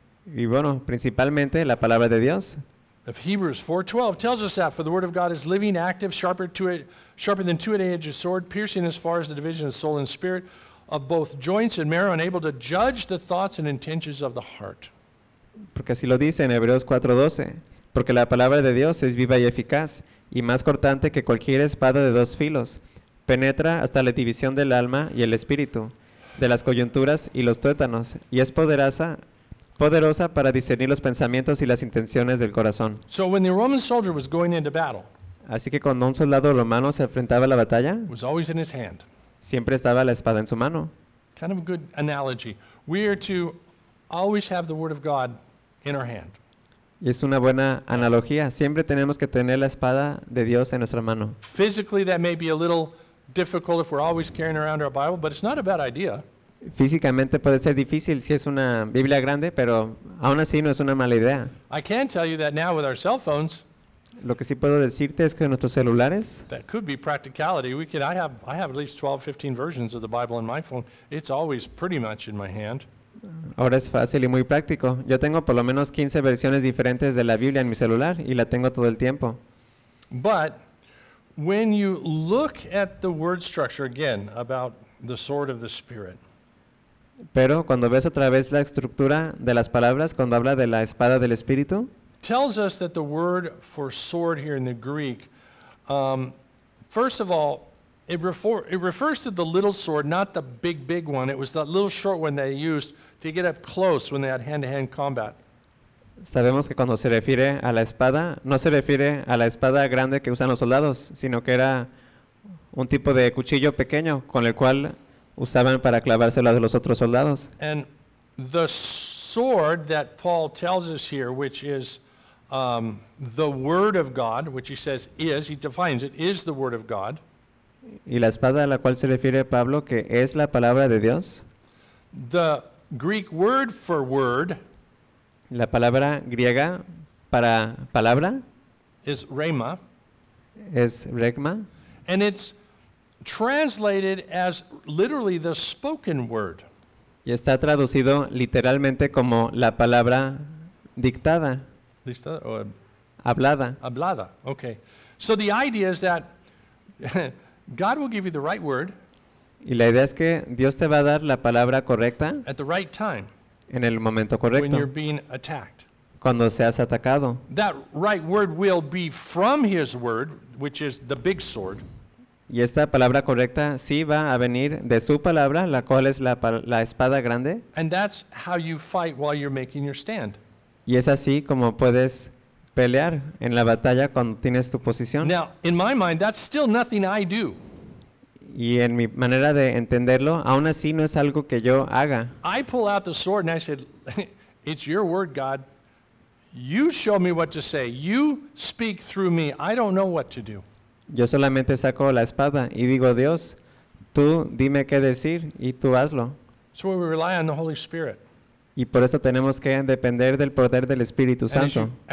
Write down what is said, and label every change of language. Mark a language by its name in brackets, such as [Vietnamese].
[Spanish] Y bueno, principalmente la palabra de Dios. [English] If Hebrews 4:12 tells us that, for the word of God is living, active, sharper than two-edged sword, piercing as far as the division of soul and spirit, of both joints and marrow and able to judge the thoughts and intentions of the heart. [Spanish] Porque así lo dice en Hebreos 4:12, porque la palabra de Dios es viva y eficaz y más cortante que cualquier espada de dos filos, penetra hasta la división del alma y el espíritu, de las coyunturas y los tuétanos, y es poderosa para discernir los pensamientos y las intenciones del corazón. [English] So when the Roman soldier was going into battle, [Spanish] así que cuando un soldado romano se enfrentaba a la batalla, [English] was always in his hand. [Spanish] Siempre estaba la espada en su mano. [English] Kind of a good analogy. We are to always have the word of God in our hand. [Spanish] Y es una buena analogía. Siempre tenemos que tener la espada de Dios en nuestra mano. [English] Physically, that may be a little difficult if we're always carrying around our Bible, but it's not a bad idea. [Spanish] Físicamente puede ser difícil si es una Biblia grande, pero aún así no es una mala idea. [English] I can tell you that now with our cell phones. [Spanish] Lo que sí puedo decirte es que nuestros celulares. [English] That could be practicality. We could. I have at least 12, 15 versions of the Bible in my phone. It's always pretty much in my hand. [Spanish] Ahora es fácil y muy práctico. Yo tengo por lo menos 15 versiones diferentes de la Biblia en mi celular y la tengo todo el tiempo. [English] But when you look at the word structure again about the sword of the Spirit. [Spanish] Pero cuando ves otra vez la estructura de las palabras cuando habla de la espada del Espíritu. [English] Tells us that the word for sword here in the Greek, first of all, it refers to the little sword, not the big one. It was that little short one they used to get up close when they had hand-to-hand combat. [Spanish] Sabemos que cuando se refiere a la espada, no se refiere a la espada grande que usan los soldados, sino que era un tipo de cuchillo pequeño con el cual usaban para clavárselo a los otros soldados. [English] And the sword that Paul tells us here, which is the word of God, which he says is, he defines it, is the word of God. [Spanish] Y la espada a la cual se refiere Pablo, que es la palabra de Dios. [English] The Greek word for word, [Spanish] la palabra griega para palabra, [English] is rhema. [Spanish] Es rhema. [English] And it's translated as literally the spoken word. [Spanish] Y está traducido literalmente como la palabra dictada. Lista, or hablada. Hablada, okay. [English] So the idea is that God will give you the right word. [Spanish] Y la idea es que Dios te va a dar la palabra correcta. [English] At the right time. [Spanish] En el momento correcto. [English] When you're being attacked. [Spanish] Cuando seas atacado. [English] That right word will be from his word, which is the big sword. [Spanish] Y esta palabra correcta sí va a venir de su palabra, la cual es la espada grande. [English] And that's how you fight while you're making your stand. [Spanish] Y es así como puedes pelear en la batalla cuando tienes tu posición. [English] Now, in my mind, that's still nothing I do. [Spanish] Y en mi manera de entenderlo, aún así no es algo que yo haga. [English] I pull out the sword and I said, it's your word, God. You show me what to say. You speak through me. I don't know what to do. [Spanish] Yo solamente saco la espada y digo, Dios, tú dime qué decir y tú hazlo. [English] So we rely on the Holy Spirit. [Spanish] Y por eso tenemos que depender del poder del Espíritu Santo.